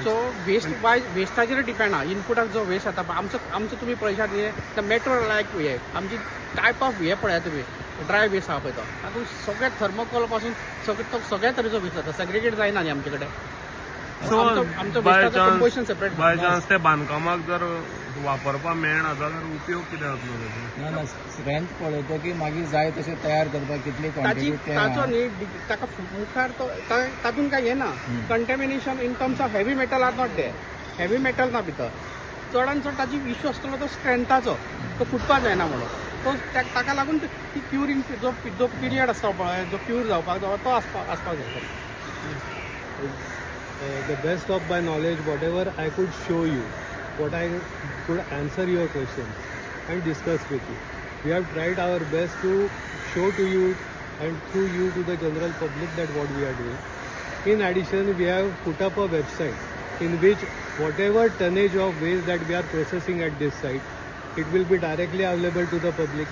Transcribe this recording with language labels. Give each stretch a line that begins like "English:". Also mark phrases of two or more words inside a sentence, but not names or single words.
Konkani: सो वेस्टाचेर डिपेंड आहा इनपुटाक जो वेस्ट जाता पळय आमचो तुमी पळयशात न्ही
English: metro like
Konkani: हे आमची
English: type of
Konkani: हे पळया तुमी
English: dry waste
Konkani: आहा पळय तो तातूंत सगळे थर्मोकॉल पासून सगळ्या तरेचो वेस्ट जाता सेग्रिगेट जायना न्ही आमचे कडेन सो आमचो बाय
English: composition separate by chance
Konkani: ते बांदकामाक जर वापरपा मेळना जाल्यार उपयोग कितें जातलो तेचो? ना स्ट्रेंथ पळयतो की मागीर जाय तशें तयार करपाक कितली क्वॉन्टिटी ताचो न्ही ताका मुखार तो तातूंत काय हे ना
English: contamination in terms of heavy metal or not their heavy metal
Konkani: ना भितर चडान चड ताची इश्यू आसतलो तो स्ट्रेंथाचो तो फुटपाक जायना म्हणून तो ताका लागून ती क्युरिंग जो पिरियड आसता पळय जो क्यूर जावपाक जाय तो आसपाक जाय
English: The best of my knowledge, whatever I could show you, what I could answer your questions and discuss with you. We have tried our best to show to you and through you to the general public that what we are doing. In addition, we have put up a website in which whatever tonnage of waste that we are processing at this site, it will be directly available to the public.